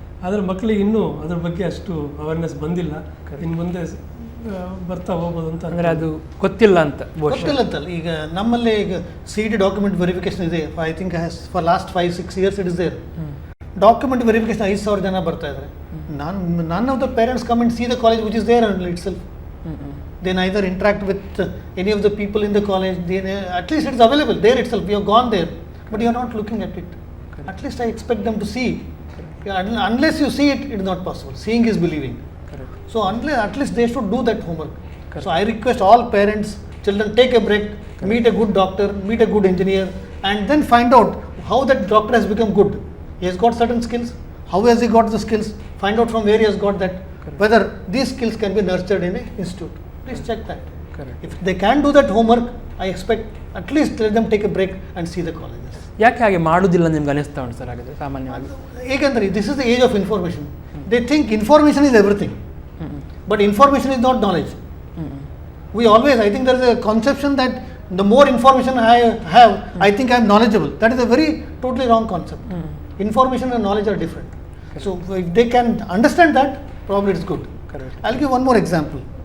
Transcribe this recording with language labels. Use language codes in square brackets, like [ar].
[kn] ಆದರೆ ಮಕ್ಕಳಿಗೆ ಇನ್ನೂ ಅದ್ರ ಬಗ್ಗೆ ಅಷ್ಟು ಅವೇರ್ನೆಸ್ ಬಂದಿಲ್ಲ. ಇನ್ನು ಮುಂದೆ ಬರ್ತಾ ಹೋಗ್ಬೋದು ಅಂತ. ಅಂದರೆ ಅದು ಗೊತ್ತಿಲ್ಲ ಅಂತ. ಗೊತ್ತಿಲ್ಲ ಅಂತಲ್ಲ, ಈಗ ನಮ್ಮಲ್ಲಿ ಈಗ CET ಡಾಕ್ಯುಮೆಂಟ್ ವೆರಿಫಿಕೇಶನ್ ಇದೆ. [en] I think for last 5-6 years it is there. Document verification [kn] 5,000 ಜನ ಬರ್ತಾ ಇದ್ದಾರೆ. [en] none of the parents come and see the college which is there only itself. They neither interact with any of the people in the college. At least it's available there itself. We have gone there, but you are not looking at it. At least I expect them to see. Unless you see it, it is not possible. Seeing is believing. So at least they should do that homework. So I request all parents, children, take a break, meet a good doctor, meet a good engineer, and then find out how that doctor has become good. He has got certain skills. How has he got the skills? Find out from where he has got that. Whether these skills can be nurtured in an institute. Please check that. If they can do that homework, I expect at least let them take a break and see the colleges. [kn] ಯಾಕೆ ಹಾಗೆ ಮಾಡೋದಿಲ್ಲ ನಿಮ್ಗೆ ಅನಿಸ್ತಾ ಉಂಟು sir ಹಾಗಾದರೆ ಸಾಮಾನ್ಯವಾಗಿ? ಏಕೆಂದರೆ [en] This is the age of information. They think information is everything. But information is not knowledge. We always, I think there is a conception that the more information I have, I think I am knowledgeable. That is a very totally wrong concept. Information and knowledge are different. So if they can understand that, probably it's good. I'll give one more example.